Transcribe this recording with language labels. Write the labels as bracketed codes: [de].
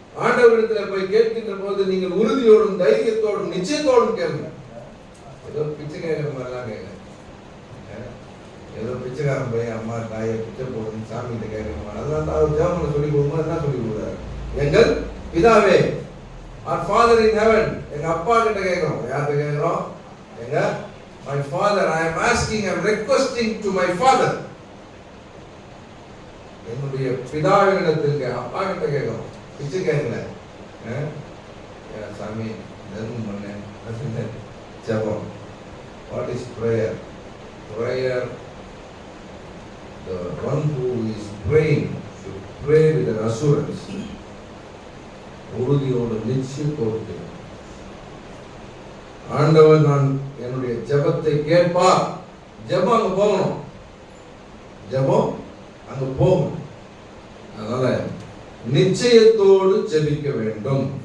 [ta] ஆண்டவரிடத்துல போய் கேட்கின்ற போது நீங்கள் உறுதியோடும் தைரியத்தோடும் நிச்சயத்தோடும் கேளுங்க. ஏதோ பிச்சை கேட்கிற மாதிரிலாம் கேட்க, ஏதோ பிச்சைக்காரன் போய் அம்மா தாயை பிச்சை போடுன்னு சாமிகிட்ட கேட்கிற மாதிரி. அதெல்லாம் அவர் ஜெபம் சொல்லி கொடுக்கும்போது என்ன சொல்லி கொடுக்குறாரு? எங்கள் பிதாவே, [en] our father in heaven, [ta] எங்க அப்பா கிட்ட கேட்கிறோம். யார்கிட்ட கேட்கிறோம்? எங்க [en] my father, I am asking, I am requesting to my father. [ta] என்னுடைய பிதாவினிடத்திற்கு அப்பா கிட்ட கேட்கிறோம். பிச்சை கேட்கல, சாமி தர்மம் பண்ணேன் ஜெபம். [en] What is prayer? Prayer, the one who is praying should pray with an assurance. [ta] உறுதியோடு நிச்சயத்தோடு ஆண்டவர் நான் என்னுடைய ஜெபத்தை கேட்பார். ஜெபம் அங்க போகணும், ஜெபம் அங்க போகணும். அதனால நிச்சயத்தோடு ஜெபிக்க வேண்டும்.